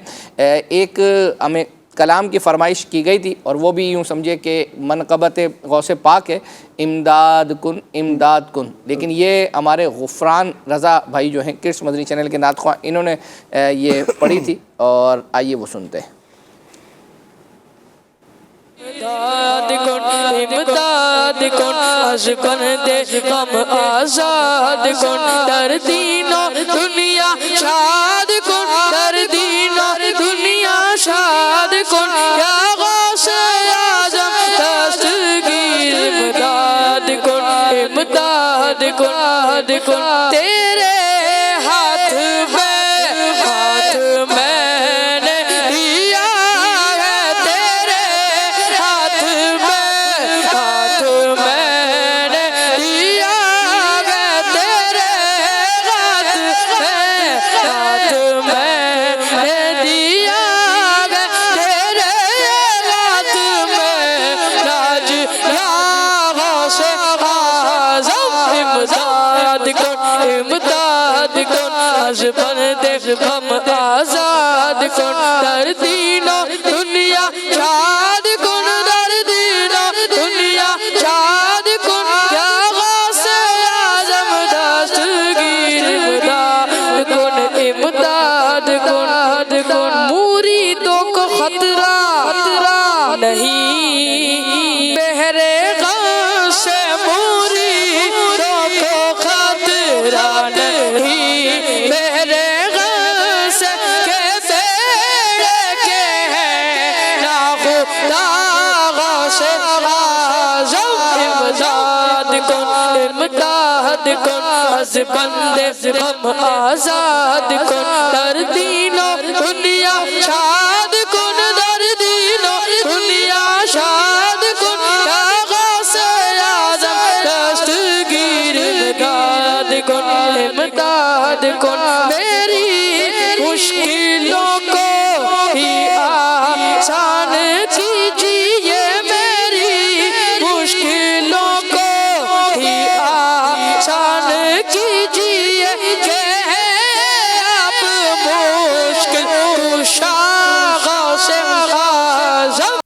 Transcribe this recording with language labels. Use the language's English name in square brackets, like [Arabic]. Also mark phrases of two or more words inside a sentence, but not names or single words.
[Urdu] ایک ہمیں کلام کی فرمائش کی گئی تھی اور وہ بھی یوں سمجھے کہ منقبت غوث پاک ہے، [Persian] امداد کن امداد کن، [Urdu] لیکن یہ ہمارے غفران رضا بھائی جو ہیں کرس مدنی چینل کے نعت خواہ، انہوں نے یہ پڑھی تھی، اور آئیے وہ سنتے ہیں۔ [Persian] امداد کن امداد کن از بندے غم آزاد کن، در دین و دنیا شاد کن، در دین و دنیا شاد کن، یا غوث اعظم دستگیر امداد کن امداد کن، [Urdu] تیرے ہاتھ میں نے لیا ہے، تیرے ہاتھ میں نے لیا ہے، تیرے ہاتھ میں نے لیا ہے، تیرے ہاتھ میں راج [Persian] یا غوث اعظم امداد کن از بندے غم آزاد کن، در دین و دنیا شاد کن، در دین و دنیا شاد کن، یا غوث اعظم دستگیر امداد کن، [Urdu] مریدوں کو خطرہ نہیں، بہرے غم سے مریدوں کو خطرہ نہیں، بہرے غم سے کہ بیڑے کے ہیں ناخدا [Persian] غوث اعظم امداد کن از بندے غم آزاد کن، در دین و دنیا شاد کن، در دین و دنیا شاد کن، یا غوث اعظم دستگیر امداد کن، [Urdu] میری مشکلوں کو ہی آسان کیجیے، میری مشکلوں کو ہی آسان کیجیے، کہ آپ مشکل کشا غوث اعظم۔